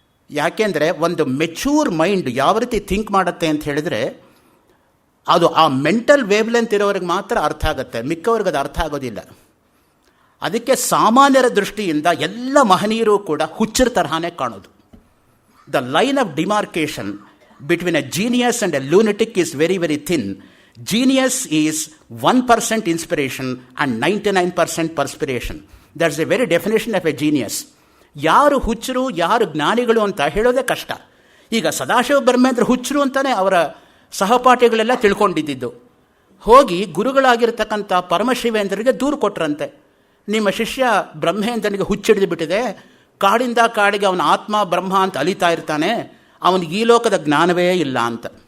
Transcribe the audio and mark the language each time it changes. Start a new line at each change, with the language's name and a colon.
Kannada: ಯಾಕೆಂದರೆ ಒಂದು mature mind ಯಾವ ರೀತಿ ಥಿಂಕ್ ಮಾಡುತ್ತೆ ಅಂತ ಹೇಳಿದರೆ ಅದು ಆ ಮೆಂಟಲ್ ವೇವ್ ಲೆಂತ್ ಇರೋರಿಗೆ ಮಾತ್ರ ಅರ್ಥ ಆಗುತ್ತೆ, ಮಿಕ್ಕವ್ರಿಗೆ ಅದು ಅರ್ಥ ಆಗೋದಿಲ್ಲ. ಅದಕ್ಕೆ ಸಾಮಾನ್ಯರ ದೃಷ್ಟಿಯಿಂದ ಎಲ್ಲ ಮಹನೀಯರು ಕೂಡ ಹುಚ್ಚರ ತರಹನೇ ಕಾಣೋದು.
English: The line of demarcation between a genius and a lunatic is very very thin. Genius is 1% inspiration and 99% perspiration. That's the very definition of a genius.
Kannada: ಯಾರು ಹುಚ್ಚರು ಯಾರು ಜ್ಞಾನಿಗಳು ಅಂತ ಹೇಳೋದೇ ಕಷ್ಟ. ಈಗ ಸದಾಶಿವ ಬ್ರಹ್ಮೇಂದ್ರ ಹುಚ್ಚರು ಅಂತಾನೆ ಅವರ ಸಹಪಾಠಿಗಳೆಲ್ಲ ತಿಳ್ಕೊಂಡಿದ್ದು. ಹೋಗಿ ಗುರುಗಳಾಗಿರ್ತಕ್ಕಂಥ ಪರಮಶಿವೇಂದ್ರರಿಗೆ ದೂರು ಕೊಟ್ರಂತೆ, ನಿಮ್ಮ ಶಿಷ್ಯ ಬ್ರಹ್ಮೇಂದ್ರನಿಗೆ ಹುಚ್ಚಿಡಿದು ಬಿಟ್ಟಿದೆ, ಕಾಡಿಂದ ಕಾಡಿಗೆ ಅವನ ಆತ್ಮ ಬ್ರಹ್ಮ ಅಂತ ಅಲಿತಾ ಇರ್ತಾನೆ, ಅವನಿಗೆ ಈ ಲೋಕದ ಜ್ಞಾನವೇ ಇಲ್ಲ ಅಂತ.